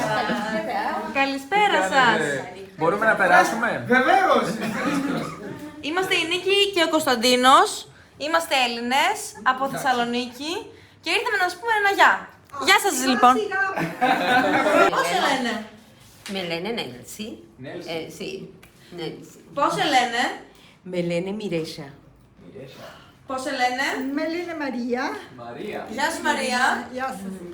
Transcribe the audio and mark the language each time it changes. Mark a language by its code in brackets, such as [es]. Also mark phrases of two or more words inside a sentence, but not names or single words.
[el] Καλησπέρα σας! Μπορούμε να περάσουμε? Βεβαίως! Είμαστε η Νίκη και ο Κωνσταντίνος. Είμαστε Έλληνες από Θεσσαλονίκη και ήρθαμε να σας πούμε ένα γεια. Γεια σας λοιπόν. Πώς σε λένε? Με λένε Nelsi. Sì, Nelsi. Πώς σε λένε? Με λένε Mireia. Πώς σε λένε? Με λένε Μαρία. Μαρία. Γεια σου Μαρία. Γεια σας. Πώς σε λένε? Με λένε Χούλιο. Γεια σου Χούλιο. Και? Με λένε Χούλιο. Πώς σε λένε? Με λένε Χούλιο. Γεια σου Χούλιο. Και? Με λένε Χούλιο. Πώς σε λένε?